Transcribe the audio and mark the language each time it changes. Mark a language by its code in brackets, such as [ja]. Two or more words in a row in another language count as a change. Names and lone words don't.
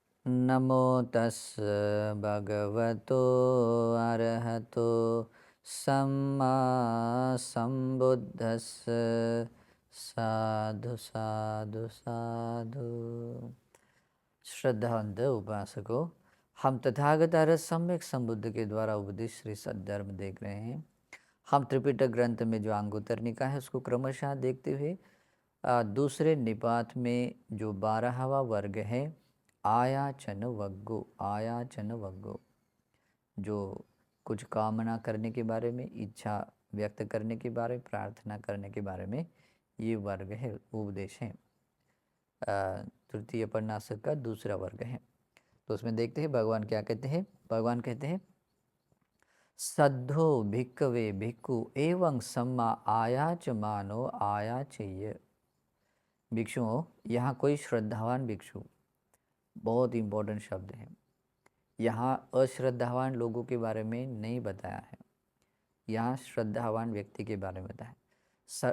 [pi] नमो तस् भगवतो अरहतो सम्मा संबुद्धस्स। साधु साधु साधु। [hi] श्रद्धावंत उपासकों, हम तथागत अरहत सम्यक संबुद्ध के द्वारा उपदेश श्री सद्धर्म देख रहे हैं। हम त्रिपिटक ग्रंथ में जो अंगुत्तर निकाय है उसको क्रमशः देखते हुए दूसरे निपात में जो 12वां वर्ग है [pi] आयाचन वग्गो, [hi] जो कुछ कामना करने के बारे में, इच्छा व्यक्त करने के बारे में, प्रार्थना करने के बारे में ये वर्ग है, उपदेश है। तृतीय उपन्यासक का दूसरा वर्ग है। तो उसमें देखते हैं भगवान क्या कहते हैं। भगवान कहते हैं [pi] सद्धो भिक्खवे भिक्खु एवं सम्मा आयाच मानो आयाचेय। [hi] भिक्षुओं, यहाँ कोई श्रद्धावान भिक्षु, बहुत इम्पोर्टेंट शब्द है। यहाँ अश्रद्धावान लोगों के बारे में नहीं बताया है, यहाँ श्रद्धावान व्यक्ति के बारे में बताया।